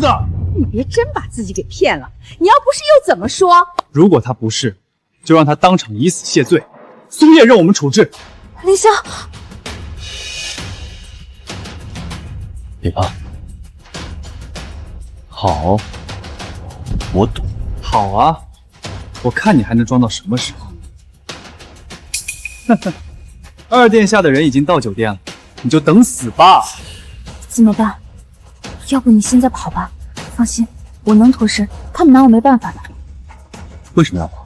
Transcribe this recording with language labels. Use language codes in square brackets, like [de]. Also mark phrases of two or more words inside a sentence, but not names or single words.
[zh] 你別真把自己給騙了，你要不是又怎麼說？如果他不是，就讓他當場以死謝罪。蘇葉任我們處置。凌霄，別怕。好，我賭。好啊，我看你還能裝到什麼時候？二殿下的人已經到酒店了，你就等死吧。怎麼辦？要不你現在跑吧。放心，我能脱身，他們拿我沒辦法的。為什麼要跑？